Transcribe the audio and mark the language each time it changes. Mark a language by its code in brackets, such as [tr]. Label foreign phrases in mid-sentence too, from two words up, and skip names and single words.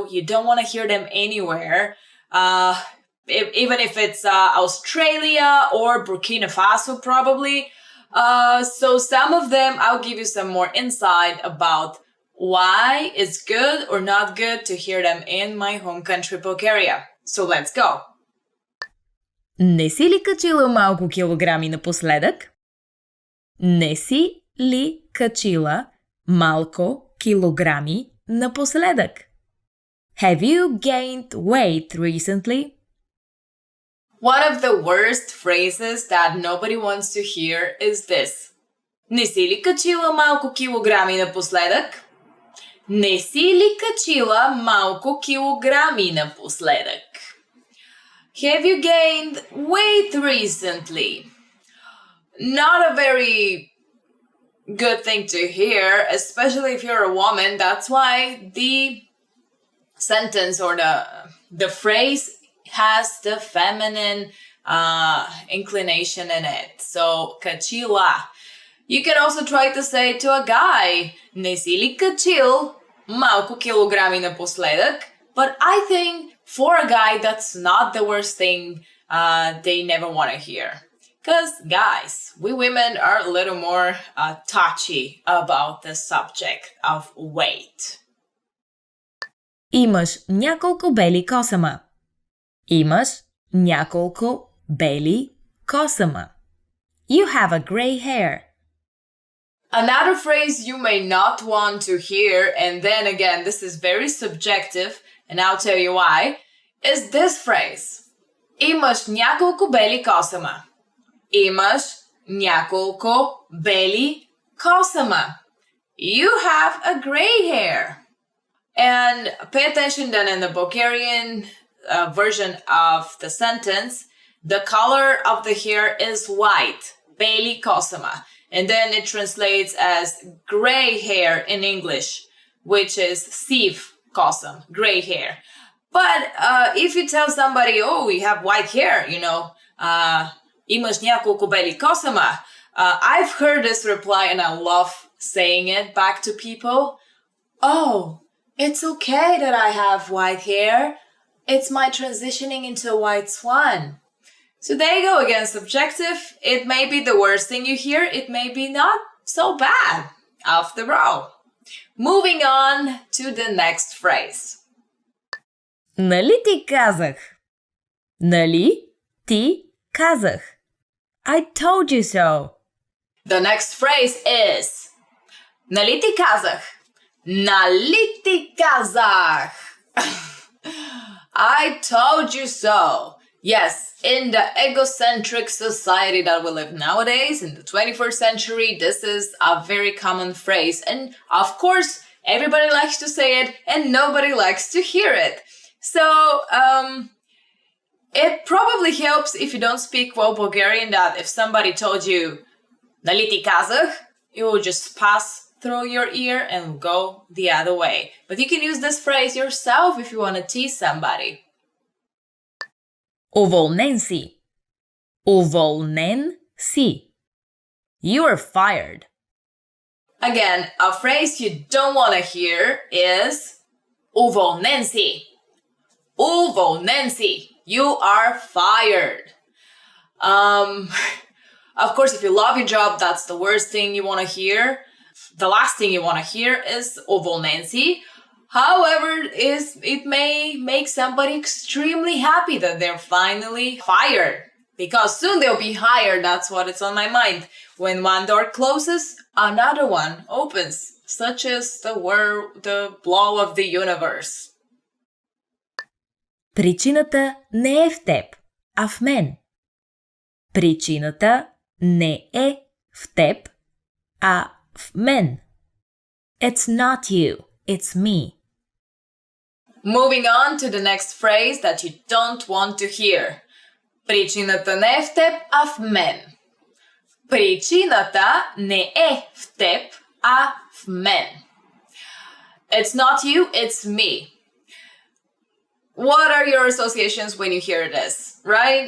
[en] You don't want to hear them anywhere. Even if it's Australia or Burkina Faso, probably. So some of them, I'll give you some more insight about why it's good or not good to hear them in my home country, Bulgaria. So let's go. [bg] Не си ли качила малко килограми напоследък? Не си ли качила малко килограми напоследък? [en] Have you gained weight recently? One of the worst phrases that nobody wants to hear is this. [bg] Не си ли качила малко килограми напоследък? Не си ли качила малко килограми напоследък? [en] Have you gained weight recently? Not a very good thing to hear, especially if you're a woman. That's why the sentence or the phrase has the feminine inclination in it. So, качила. You can also try to say to a guy, [bg] не си ли качил малко килограми напоследък? [en] But I think for a guy, that's not the worst thing they never want to hear. Because guys, we women are a little more touchy about the subject of weight. [bg] Имаш няколко бели косама. Имаш няколко бели косама. [en] You have a gray hair. Another phrase you may not want to hear, and then again, this is very subjective, and I'll tell you why, is this phrase. [bg] Имаш няколко бели косама. Имаш няколко бели косама. [en] You have a gray hair. And pay attention that in the Bulgarian version of the sentence, the color of the hair is white, [bg] бели косама, [en] and then it translates as gray hair in English, which is [bg] сив косъм, [en] gray hair. But if you tell somebody, oh, you have white hair, [bg] имаш няколко бели косама, [en] I've heard this reply and I love saying it back to people. Oh, it's okay that I have white hair. It's my transitioning into a white swan. So there you go again, subjective. It may be the worst thing you hear. It may be not so bad after all. Moving on to the next phrase. [bg] Нали ти казах? Нали ти казах? [en] I told you so. The next phrase is [bg] нали ти казах? Нали ти казах? [en] I told you so. Yes, in the egocentric society that we live nowadays, in the 21st century, this is a very common phrase. And of course, everybody likes to say it and nobody likes to hear it. So, it probably helps if you don't speak well Bulgarian that if somebody told you [bg] нали ти казах, [en] you will just pass through your ear and go the other way. But you can use this phrase yourself if you want to tease somebody. [bg] Уволнен си. Уволнен си. [en] You are fired. Again, a phrase you don't want to hear is [bg] уволнен си. [en] Uvo, Nancy, you are fired. Of course, if you love your job, that's the worst thing you want to hear. The last thing you want to hear is Uvo, Nancy. However, it may make somebody extremely happy that they're finally fired. Because soon they'll be hired, that's what is on my mind. When one door closes, another one opens. Such as the blow of the universe. [bg] Причината не е в теб, а в мен. Причината не е в теб, а в мен. [en] It's not you, it's me. Moving on to the next phrase that you don't want to hear. [bg] Причината не е в теб, а в мен. Причината не е в теб, а в мен. [en] It's not you, it's me. What are your associations when you hear this, right?